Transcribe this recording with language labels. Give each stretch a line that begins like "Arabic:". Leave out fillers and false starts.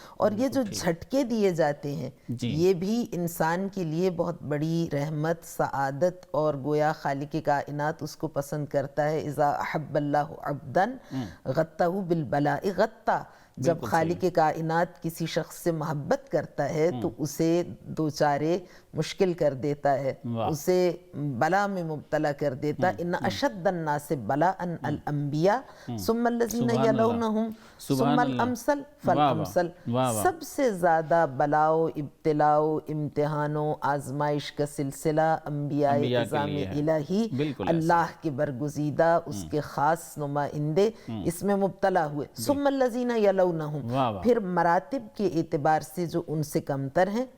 Urdu: اور یہ جو جھٹکے دیے جاتے ہیں یہ بھی انسان کے لیے بہت بڑی رحمت، سعادت، اور گویا خالق کائنات اس کو پسند کرتا ہے.
Arabic: اذا احب اللہ عبدا غطہ بالبلاء غطہ.
Urdu: جب خالق کائنات کسی شخص سے محبت کرتا ہے تو اسے دو چارے مشکل کر دیتا ہے، اسے بلا میں مبتلا کر دیتا.
Arabic: ان اشد الناس بلاء الانبیاء ثم الذین یلونہم ثم الامثل فالامثل.
Urdu: سب سے زیادہ بلاء و ابتلاء و امتحان و آزمائش کا سلسلہ انبیاء اعظام الہی، اللہ کے برگزیدہ، اس کے خاص نمائندے اس میں مبتلا ہوئے.
Arabic: ثم الذین یلونہم،
Urdu: پھر مراتب کے اعتبار سے جو ان سے کمتر ہیں.